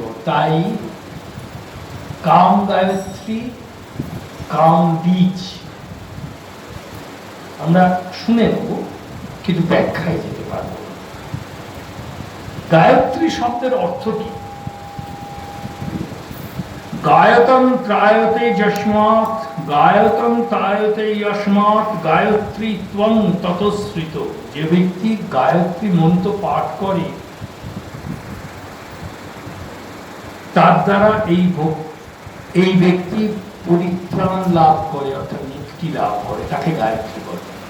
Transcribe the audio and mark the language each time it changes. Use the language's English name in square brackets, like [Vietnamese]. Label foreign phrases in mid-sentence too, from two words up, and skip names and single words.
[Bangla] তাই কাম গায়ত্রী, কাম বীজ আমরা শুনে নেব, কিন্তু ব্যাখ্যায় যেতে পারব। গায়ত্রী শব্দের অর্থ কি? [Sanskrit] গায়তম ত্রায়তে যস্মাৎ, গায়তম ত্রায়তে যস্মাৎ, গায়ত্রী ত্বং ততশ্রিত। [Bangla] যে ব্যক্তি গায়ত্রী মন্ত্র পাঠ করে তার দ্বারা এই ব্যক্তি পরিত্রাণ লাভ করে, অর্থাৎ মুক্তি লাভ করে, তাকে গায়ত্রী বলে।